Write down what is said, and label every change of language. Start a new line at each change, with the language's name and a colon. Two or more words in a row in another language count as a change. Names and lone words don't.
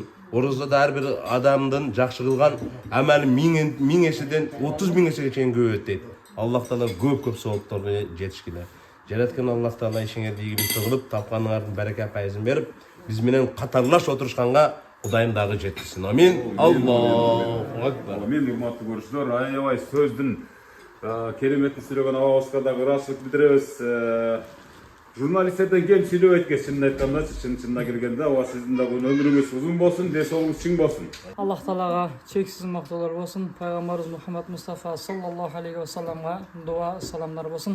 Kyrgyz: Орозда ар бир адамдын жакшы кылган амалы 1000 эседен 30 000 эсеге чейин көбөйөт дейт. Аллах Таала көп соопторго жетишкиле. Жараткан Аллах Таала ишиңерди ийгиликтүү кылып, тапканыңардын береке пайызын берип, биз менен катарлаш отурушканга Кудайым дагы жеткизсин.
Arabic: آمين. الله أكبر.
Kyrgyz: Amin. Урматтуу көрүүчүлөр, аябай сөздүн кереметин сүйлөгөн абабызга дагы ыраазычылык билдиребиз. Журналисттерден кем сүйлөбөйт экен, чынын айтканда, чынына келгенде, ооба сиздин дагы өмүрүңүз узун болсун, десоңуз чың болсун. Аллах Таалага чексиз мактоолор болсун. Пайгамбарыбыз Мухаммад Мустафа
Arabic: صلى الله عليه وسلم
Kyrgyz: дуа саламдар болсун.